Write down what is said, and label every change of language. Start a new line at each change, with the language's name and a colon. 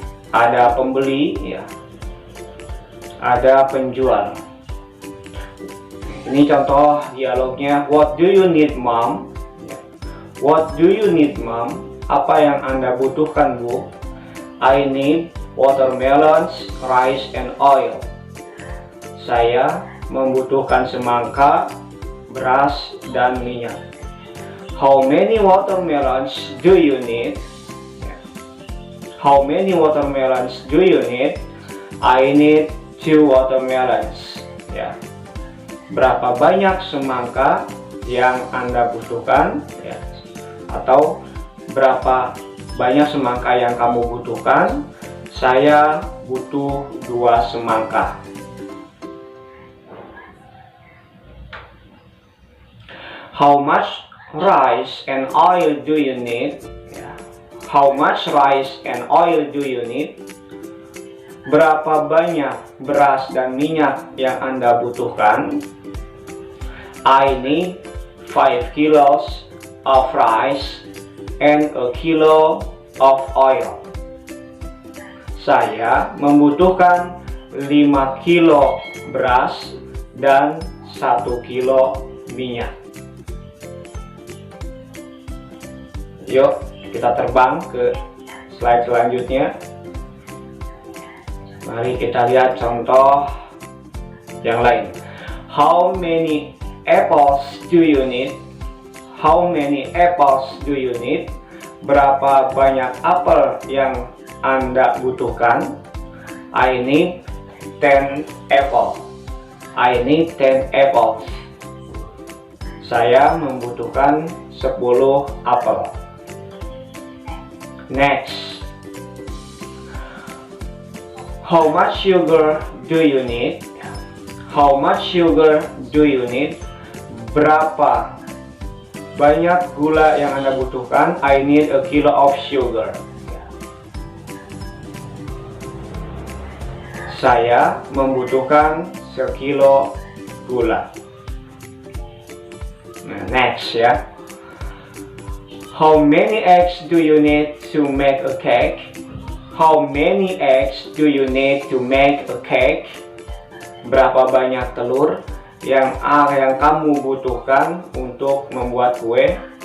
Indonesian: Ada pembeli, ya. Ada penjual. Ini contoh dialognya.
English: What do you need, mom? What do you need, mom?
Indonesian: Apa yang Anda butuhkan, Bu?
English: I need watermelons, rice, and oil.
Indonesian: Saya membutuhkan semangka, beras, dan minyak.
English: How many watermelons do you need? How many watermelons do you need? I need 2 watermelons. Ya.
Indonesian: Berapa banyak semangka yang Anda butuhkan, ya. Atau berapa banyak semangka yang kamu butuhkan? Saya butuh 2 semangka.
English: How much rice and oil do you need? How much rice and oil do you need?
Indonesian: Berapa banyak beras dan minyak yang Anda butuhkan?
English: I need 5 kilos of rice and a kilo of oil.
Indonesian: Saya membutuhkan 5 kilo beras dan 1 kilo minyak. Yuk kita terbang ke slide selanjutnya. Mari kita lihat contoh yang lain.
English: How many apples do you need? How many apples do you need?
Indonesian: Berapa banyak apel yang Anda butuhkan?
English: I need 10 apple. I need 10 apples.
Indonesian: Saya membutuhkan 10 apel. Next.
English: How much sugar do you need? How much sugar do you need?
Indonesian: Berapa banyak gula yang Anda butuhkan?
English: I need a kilo of sugar.
Indonesian: Saya membutuhkan sekilo gula. Nah, next ya.
English: How many eggs do you need to make a cake? How many eggs do you need to make a cake?
Indonesian: Berapa banyak telur yang kamu butuhkan untuk membuat kue?